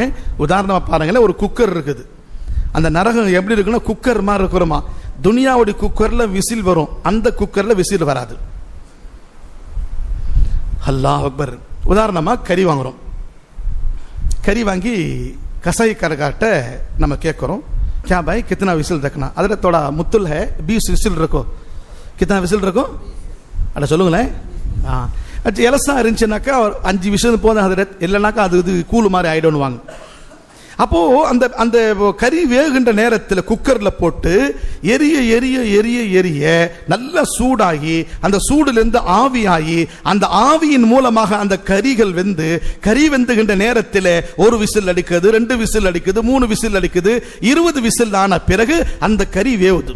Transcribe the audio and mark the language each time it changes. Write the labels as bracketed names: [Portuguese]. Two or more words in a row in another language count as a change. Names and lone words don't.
[Tamil] உதாரணமா பாருங்களேன், ஒரு குக்கர் இருக்குது. அந்த நரகம் எப்படி இருக்குன்னா குக்கர் மாதிரி இருக்கிறோமா. துனியாவுடைய குக்கர்ல விசில் வரும், அந்த குக்கர்ல விசில் வராது. [Arabic] الله أكبر. [Tamil] உதாரணமா கறி வாங்குறோம். கறி வாங்கி கசாய்க்காரர்கிட்ட நம்ம கேட்குறோம், [Hindi] क्या भाई कितना विसिल रखना? अरे थोड़ा मुत्तुल है, 20 विसिल रखो. कितना विसिल रखो? [Tamil] அட சொல்லுங்களேன். எலசா இருந்துச்சுனாக்கா 5 விசில் போதும், அது இல்லைனாக்கா அது இது கூழு மாதிரி ஆயிடும்னு வாங்க. அப்போ அந்த அந்த கறி வேகுகின்ற நேரத்தில் குக்கர்ல போட்டு எரிய எரிய எரிய எரிய நல்லா சூடாகி அந்த சூடுலேருந்து ஆவியாகி அந்த ஆவியின் மூலமாக அந்த கறிகள் வெந்து, கறி வெந்துகின்ற நேரத்தில் ஒரு விசில் அடிக்குது, 2 விசில் அடிக்குது, 3 விசில் அடிக்குது, 20 விசில் ஆன பிறகு அந்த கறி வேவுது.